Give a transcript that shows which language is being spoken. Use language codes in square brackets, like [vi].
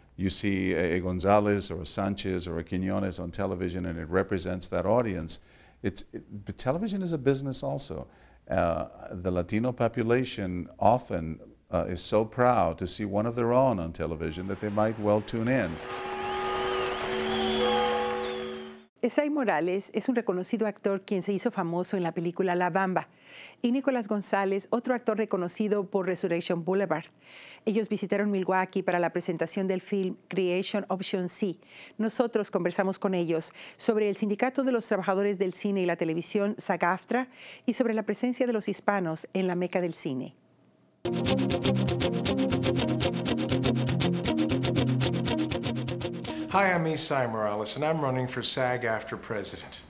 [en] you see a Gonzalez or a Sanchez or a Quiñones on television and it represents that audience. But television is a business also. The Latino population often is so proud to see one of their own on television that they might well tune in. [es] Esai Morales es un reconocido actor quien se hizo famoso en la película La Bamba, y Nicolás González, otro actor reconocido por Resurrection Boulevard. Ellos visitaron Milwaukee para la presentación del film Creation Option C. Nosotros conversamos con ellos sobre el Sindicato de los Trabajadores del Cine y la Televisión, SAG-AFTRA, y sobre la presencia de los hispanos en la meca del cine. [en] Hi, I'm Esai Morales, and I'm running for SAG-AFTRA president.